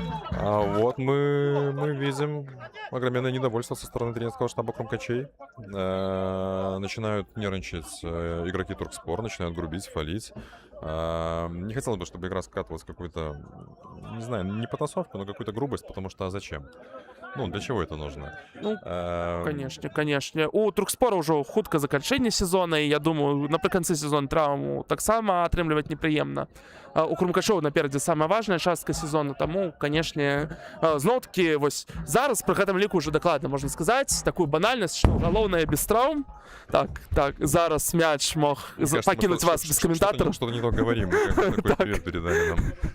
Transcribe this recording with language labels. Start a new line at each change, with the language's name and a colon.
Russian: А вот мы видим огроменное недовольство со стороны тренерского штаба Крумкачей. Начинают нервничать игроки Туркспор, начинают грубить, фалить. Не хотелось бы, чтобы игра скатывалась в какую-то, не знаю, не потасовку, но какую-то грубость, потому что зачем? Ну, для чего это нужно? Ну, конечно.
Belarusian: У Туркспора ўжо хутка заканчэнне сезона, і я думаю, напрыканцы сезона траўму таксама атрымліваць непрыемна. У Крумкачоў наперадзе самая важная частка сезона, таму, канешне, зноў-такі вось зараз пры гэтым ліку ўжо дакладна можна сказаць такую банальнасць, што галоўнае без траўм. Так, зараз мяч мог пакінуць вас без каментатара.
Russian: Что-то не то говорим, какой привет передали нам.